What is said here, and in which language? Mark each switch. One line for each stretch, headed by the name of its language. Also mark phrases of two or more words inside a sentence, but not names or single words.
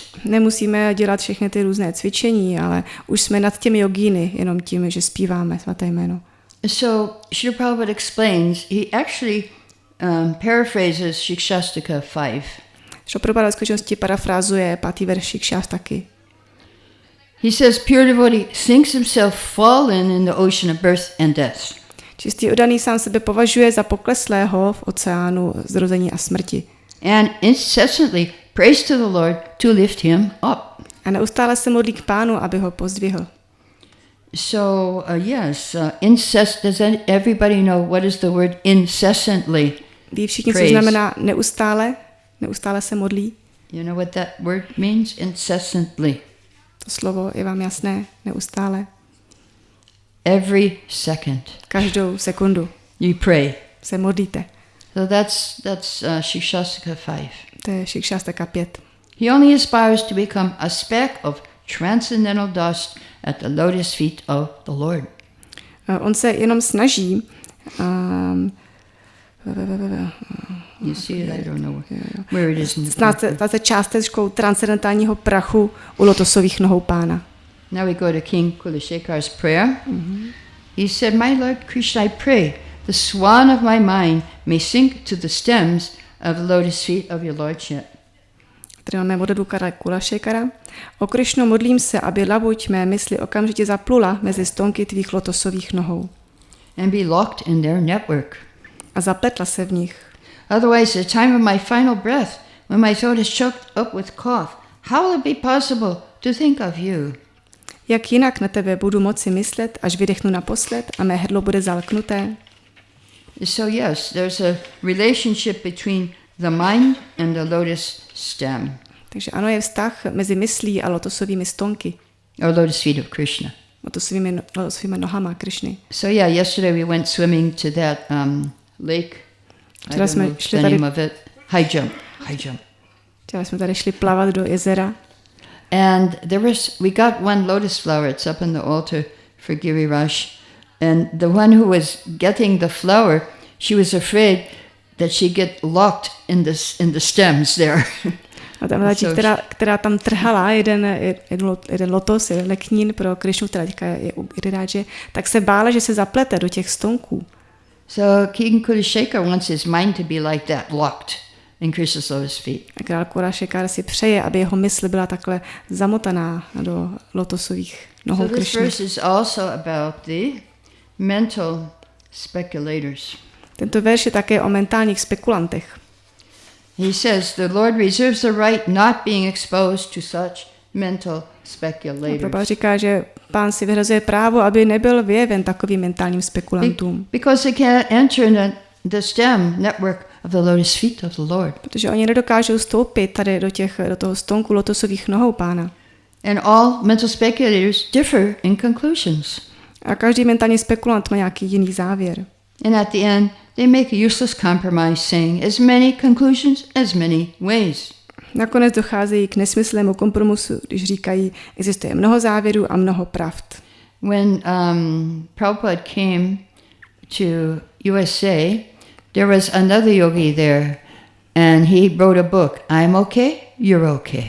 Czech: Nemusíme dělat všechny ty různé cvičení, ale už jsme nad těmi jogíny, jenom tím, že zpíváme svaté jméno.
English: So Srila Prabhupada explains, he actually paraphrases Shikshastaka 5.
Czech: Srila Prabhupada v skutečnosti parafrázuje 5. verš Shikshastaki.
English: He says, pure devotee thinks himself fallen in the ocean of birth and death.
Czech: Čistý odaný sám sebe považuje za pokleslého v oceánu zrození a smrti.
English: And incessantly prays to the Lord to lift him up.
Czech: A neustále se modlí k pánu, aby ho pozdvihl.
English: So, does everybody know what is the word incessantly?
Czech: Ví všichni, co znamená neustále? Neustále se modlí?
English: You know what that word means? Incessantly.
Czech: To slovo je vám jasné? Neustále?
English: Every second.
Czech: Každou sekundu.
English: You pray.
Czech: Se modlíte.
English: So that's Shikshastaka 5.
Czech: To je Shikshastaka 5.
English: He only aspires to become a speck of transcendental dust at the lotus feet of the Lord.
Czech: On se jenom snaží
English: You see it? I don't know where it is.
Czech: Stát se částečkou transcendentálního prachu u lotosových nohou pána.
English: Now we go to King Kulashekhar's prayer. He said, my Lord Krishna, I pray, the swan of my mind may sink to the stems of the lotus feet of your lordship.
Czech: Tady máme modlitbu Kulashekara. O Krišno, modlím se, aby labuť mé mysli okamžitě zaplula mezi stonky tvých lotosových nohou.
English: And be locked in their network.
Czech: A zapletla se v nich.
English: Otherwise, the time of my final breath, when my throat is choked up with cough, how will it be possible to think of you?
Czech: Jak jinak na tebe budu moci myslet, až vydechnu naposled a mé hrdlo bude zalknuté?
English: So yes, there's a relationship between the mind and the lotus stem.
Czech: Takže ano, je vztah mezi myslí a lotosovými stonky.
English: Or lotus feet of Krishna.
Czech: Lotosovými nohama Krišny.
English: So yeah, yesterday we went swimming to that lake. I don't know the name of it. High jump.
Czech: Včera jsme tady šli plavat do jezera.
English: And we got one lotus flower. It's up in the altar for Giriraj. And the one who was getting the flower, she was afraid that she'd get locked in the stems there.
Czech: A tam která tam trhala jeden lotos, jeden leknín pro Krišnu, která teďka je u Girirádže, tak se bála, že se zaplete do těch stonků.
English: So King Kulashekar wants his mind to be like that, locked in Krishna's lotus feet.
Czech: A král Kulashekar si přeje, aby jeho mysl byla takhle zamotaná do lotosových nohou Krišny.
English: So this verse is also about the mental speculators.
Czech: Tento verš je také o mentálních spekulantech.
English: He says, the Lord reserves the right not being exposed to such mental speculators.
Czech: Prabhupada říká, že Pán si vyhrazuje právo, aby nebyl vyjeven takovým mentálním spekulantům.
English: Because they can't enter in the stem network of the lotus feet of the Lord.
Czech: Protože oni nedokážou stoupit tady do toho stonku lotosových nohou Pána.
English: And all mental speculators differ in conclusions.
Czech: A každý mentální spekulant má nějaký jiný závěr.
English: And at the end, they make a useless compromise, saying as many conclusions as many ways.
Czech: Nakonec docházejí k nesmyslnému kompromisu, když říkají, existuje mnoho závěrů a mnoho pravd.
English: When Prabhupada came to USA, there was another yogi there, and he wrote a book, I'm okay, you're okay.